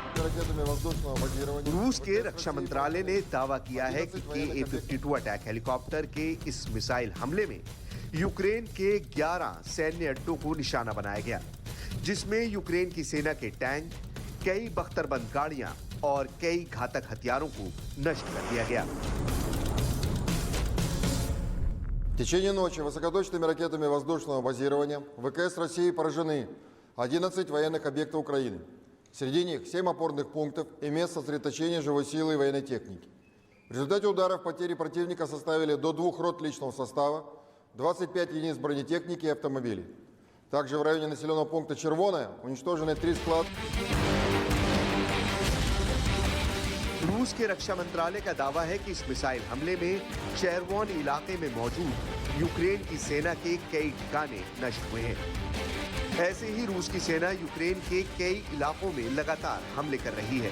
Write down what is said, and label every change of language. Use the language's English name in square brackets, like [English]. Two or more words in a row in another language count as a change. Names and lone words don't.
[Hindi] रूस के रक्षा मंत्रालय ने दावा किया है कि KA-52 [English] attack helicopter [Hindi] के इस मिसाइल हमले में यूक्रेन के 11 सैन्य अड्डों को निशाना बनाया गया, जिसमें यूक्रेन की सेना के टैंक, कई बख्तरबंद गाड़ियां और कई घातक हथियारों को नष्ट कर दिया गया। [Russian] В течение ночи высокоточными ракетами воздушного базирования ВКС России поражены 11 военных объектов Украины. Среди них 7 опорных пунктов и мест сосредоточения живой силы и военной техники. В результате ударов потери противника составили до 2 рот личного состава, 25 единиц бронетехники и автомобилей. Также в районе населенного пункта Червоное уничтожены 3 склада. [Hindi] रूस के रक्षा मंत्रालय का दावा है कि इस मिसाइल हमले में चेरवोन इलाके में मौजूद यूक्रेन की सेना के कई ठिकाने नष्ट हुए हैं। ऐसे ही रूस की सेना यूक्रेन के कई इलाकों में लगातार हमले कर रही है।